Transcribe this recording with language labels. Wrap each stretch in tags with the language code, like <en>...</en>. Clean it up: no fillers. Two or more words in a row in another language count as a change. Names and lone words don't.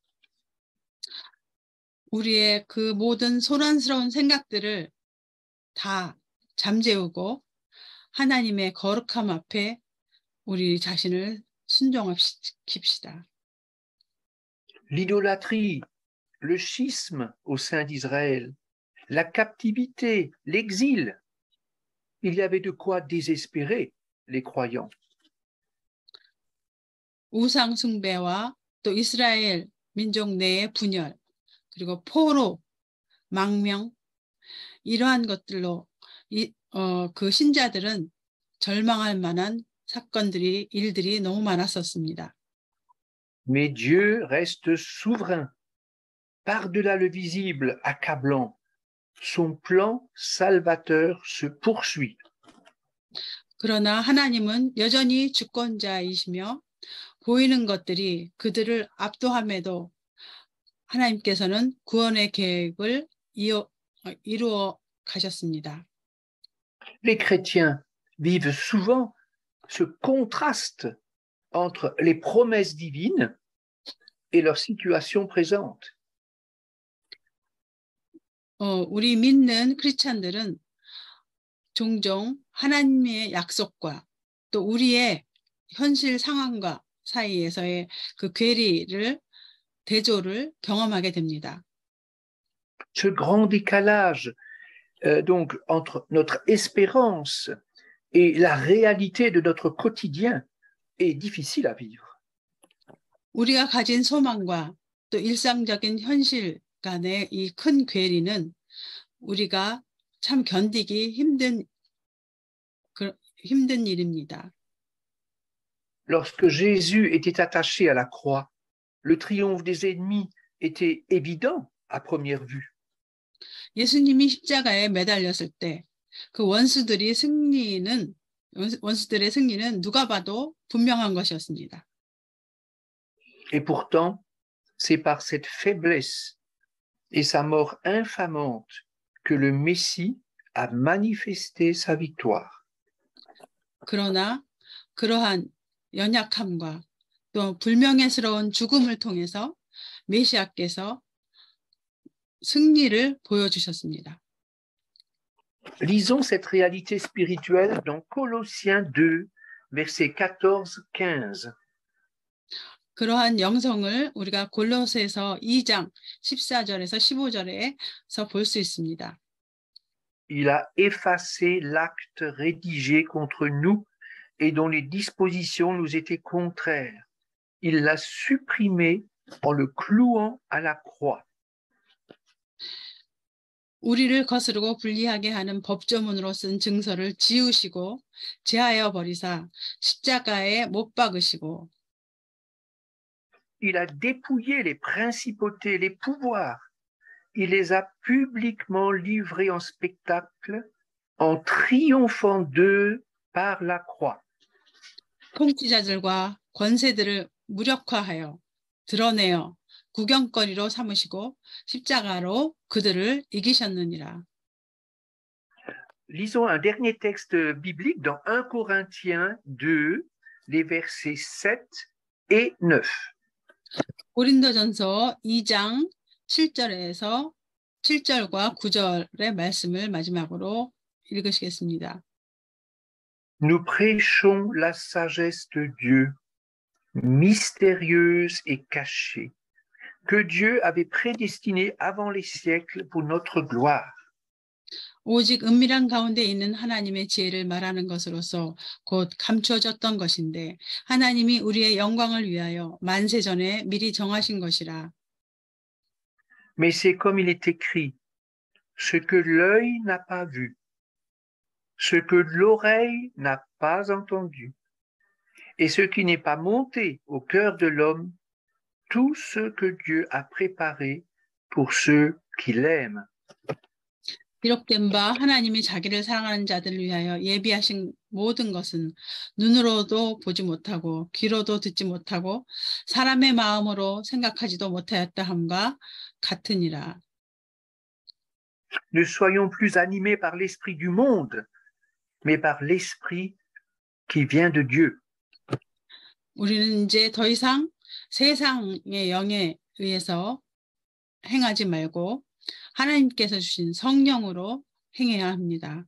<ko>우리의 그 모든 소란스러운 생각들을 다 잠재우고 하나님의 거룩함 앞에 우리 자신을 순종시킵시다.</ko> <fr>L'idolâtrie, le schisme au sein d'Israël, la captivité, l'exil, il y avait de quoi désespérer les croyants.</fr> <ko>우상 숭배와 또 이스라엘 민족 내의 분열, 그리고 포로, 망명, 이러한 것들로 그 신자들은 절망할 만한 사건들이, 일들이 너무 많았었습니다.</ko> <fr>Mais Dieu reste souverain. Par-delà le visible accablant, son plan salvateur se poursuit.</fr> <ko>그러나 하나님은 여전히 주권자이시며 보이는 것들이 그들을 압도함에도 하나님께서는 구원의 계획을 이루어 가셨습니다.</ko> <fr>Les chrétiens vivent souvent ce contraste entre les promesses divines et leur situation présente.</fr> <ko>우리 믿는 크리스찬들은 종종 하나님의 약속과 또 우리의 현실 상황과 사이에서의 그 괴리를, 대조를 경험하게 됩니다.</ko> <fr>Ce grand décalage donc entre notre espérance et la réalité de notre quotidien est difficile à vivre.</fr> <ko>우리가 가진 소망과 또 일상적인 현실 간의 이 큰 괴리는 우리가 참 견디기 힘든 일입니다.</ko> <fr>Lorsque Jésus était attaché à la croix, le triomphe des ennemis était évident à première vue.</fr> <ko>예수님이 십자가에 매달렸을 때 그 원수들의 승리는 누가 봐도 분명한 것이었습니다.</ko> <fr>Et pourtant, c'est par cette faiblesse et sa mort infamante que le Messie a manifesté sa victoire.</fr> <ko>그러나 그러한 연약함과 또 불명예스러운 죽음을 통해서 메시아께서 승리를 보여주셨습니다.</ko> <fr>Lisons cette réalité spirituelle dans Colossiens 2, versets 14-15.</fr> <ko>그러한 영성을 우리가 골로새서 2장 14절에서 15절에서 볼 수 있습니다.</ko> <fr>Il a effacé l'acte rédigé contre nous et dont les dispositions nous étaient contraires. Il l'a supprimé en le clouant à la croix.</fr> <ko>우리를 거스르고 불리하게 하는 법조문으로 쓴 증서를 지우시고 제하여 버리사 십자가에 못 박으시고</ko> <fr>Il a dépouillé les principautés, les pouvoirs. Il les a publiquement livrés en spectacle en triomphant d'eux par la croix.</fr> <ko>통치자들과 권세들을 무력화하여 드러내어 구경거리로 삼으시고 십자가로 그들을 이기셨느니라.</ko> <fr>Lisons un dernier texte biblique dans 1 Corinthiens 2, les versets 7 et 9.</fr> <ko>고린도전서 2장 7절에서 7절과 9절의 말씀을 마지막으로 읽으시겠습니다.</ko> <fr>Nous prêchons la sagesse de Dieu, mystérieuse et cachée, que Dieu avait prédestiné avant les siècles pour notre gloire.</fr> <ko>오직 은밀한 가운데 있는 하나님의 지혜를 말하는 것으로서 곧 감추어졌던 것인데 하나님이 우리의 영광을 위하여 만세 전에 미리 정하신 것이라.</ko> <fr>Mais c'est comme il est écrit, ce que l'œil n'a pas vu, ce que l'oreille n'a pas entendu, et ce qui n'est pas monté au cœur de l'homme, tout ce que Dieu a préparé pour ceux qui l'aiment.</fr> <ko>기록된 바 하나님이 자기를 사랑하는 자들을 위하여 예비하신 모든 것은 눈으로도 보지 못하고 귀로도 듣지 못하고 사람의 마음으로 생각하지도 못하였다 함과 같으니라.</ko> <fr>Ne soyons plus animés par l'esprit du monde, mais par l'esprit qui vient de Dieu.</fr> <ko>우리는 이제 더 이상 세상의 영에 의해서 행하지 말고 하나님께서 주신 성령으로 행해야 합니다.</ko>